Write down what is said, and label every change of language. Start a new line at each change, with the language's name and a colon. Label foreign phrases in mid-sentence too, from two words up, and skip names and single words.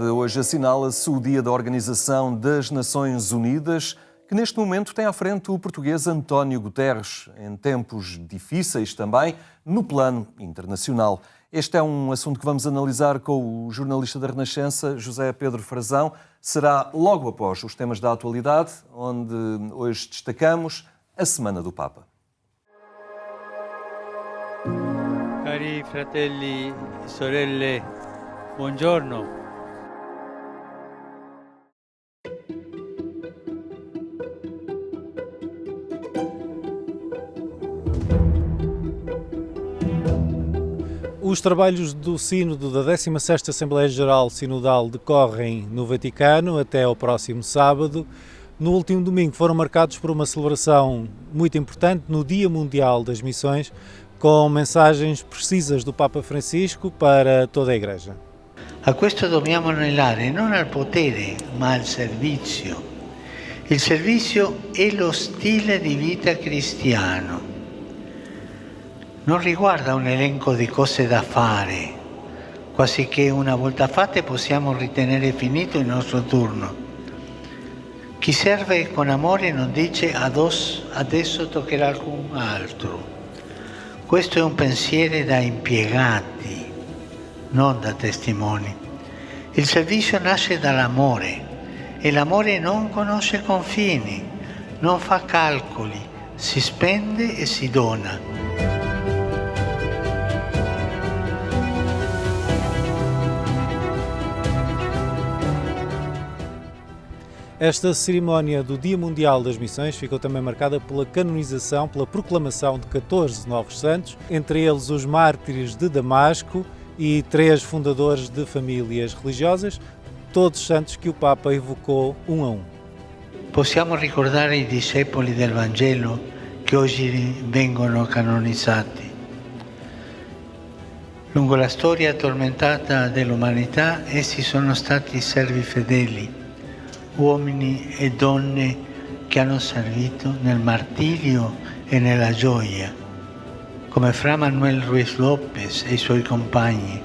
Portuguese: Hoje assinala-se o Dia da Organização das Nações Unidas, que neste momento tem à frente o português António Guterres, em tempos difíceis também, no plano internacional. Este é um assunto que vamos analisar com o jornalista da Renascença, José Pedro Frazão. Será logo após os temas da atualidade, onde hoje destacamos a Semana do Papa.
Italian: Cari fratelli e sorelle, buongiorno.
Portuguese: Os trabalhos do Sínodo da 16ª Assembleia Geral Sinodal decorrem no Vaticano até ao próximo sábado. No último domingo foram marcados por uma celebração muito importante no Dia Mundial das Missões, com mensagens precisas do Papa Francisco para toda a Igreja.
Italian: A questo dobbiamo anelare non al potere, ma al servizio. Il servizio è lo stile di vita cristiano. Non riguarda un elenco di cose da fare, quasi che una volta fatte possiamo ritenere finito il nostro turno. Chi serve con amore non dice adesso toccherà a qualcun altro. Questo è un pensiero da impiegati, non da testimoni. Il servizio nasce dall'amore e l'amore non conosce confini, non fa calcoli, si spende e si dona.
Portuguese: Esta cerimónia do Dia Mundial das Missões ficou também marcada pela canonização, pela proclamação de 14 novos santos, entre eles os mártires de Damasco e 3 fundadores de famílias religiosas, todos santos que o Papa evocou um a um.
Italian: Possiamo ricordare i discepoli del Vangelo che oggi vengono canonizzati. Lungo la storia tormentata dell'umanità, essi sono stati servi fedeli, uomini e donne che hanno servito nel martirio e nella gioia, come Fra Manuel Ruiz Lopez e i suoi compagni.